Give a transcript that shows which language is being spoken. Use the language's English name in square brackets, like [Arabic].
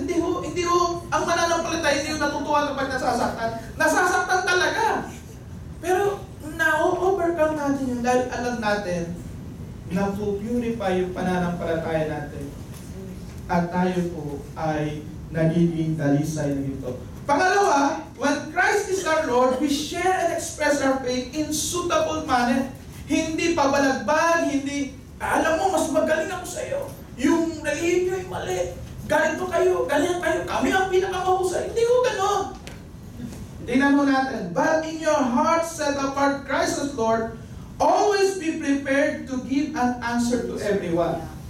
[Filipino] Hindi ho, ang mananampalataya, hindi ho natutuwa kapag nasasaktan. Nasasaktan talaga. Pero, na-overcome natin yun dahil alam natin na purify yung pananampalataya natin. At tayo po ay nagiging dalisay na ito. [English] Pangalawa, when Christ is our Lord, we share and express our faith in suitable manner. [Filipino] Hindi pabalagbag, hindi, alam mo, mas magaling ako sa iyo. Yung relihiyon nyo ay mali. Ganito kayo, ganyan kayo. Kami ang pinakamahusay. Hindi ko ganon. Tingnan mo natin. [English] But in your heart set apart Christ as Lord, always be prepared to give an answer to everyone.